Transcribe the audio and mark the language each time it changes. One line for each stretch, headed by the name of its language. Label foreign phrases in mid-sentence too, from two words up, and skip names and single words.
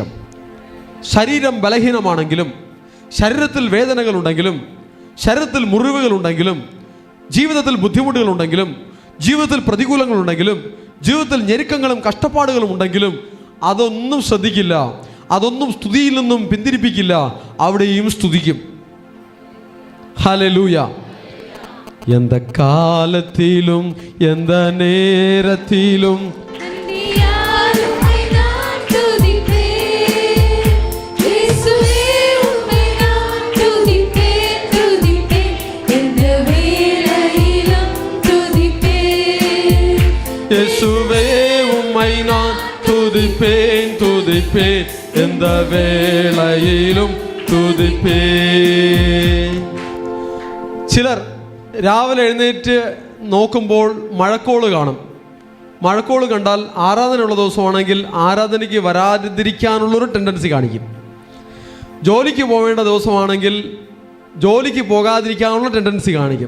Malayalam: ശരീരം ബലഹീനമാണെങ്കിലും, ശരീരത്തിൽ വേദനകളുണ്ടെങ്കിലും, ശരീരത്തിൽ മുറിവുകളുണ്ടെങ്കിലും, ജീവിതത്തിൽ ബുദ്ധിമുട്ടുകളുണ്ടെങ്കിലും, ജീവിതത്തിൽ പ്രതികൂലങ്ങളുണ്ടെങ്കിലും, ജീവിതത്തിൽ ഞെരുക്കങ്ങളും കഷ്ടപ്പാടുകളും ഉണ്ടെങ്കിലും അതൊന്നും ശ്രദ്ധിക്കില്ല, അതൊന്നും സ്തുതിയിൽ നിന്നും പിന്തിരിപ്പിക്കില്ല. അവിടെയും സ്തുതിക്കും. ഹല്ലേലൂയ.
Tamil: எந்த காலத்திலும் எந்த நேரத்திலும் இயேசுவே உம்மை நான் துதிப்பேன், துதிப்பேன், எந்த வேளையிலும் துதிப்பேன்.
Malayalam: ചിലർ രാവിലെ എഴുന്നേറ്റ് നോക്കുമ്പോൾ മഴക്കോള് കാണും. മഴക്കോള് കണ്ടാൽ ആരാധനയുള്ള ദിവസമാണെങ്കിൽ ആരാധനയ്ക്ക് വരാതിരിക്കാനുള്ളൊരു ടെൻഡൻസി കാണിക്കും. ജോലിക്ക് പോവേണ്ട ദിവസമാണെങ്കിൽ ജോലിക്ക് പോകാതിരിക്കാനുള്ള ടെൻഡൻസി കാണിക്കും.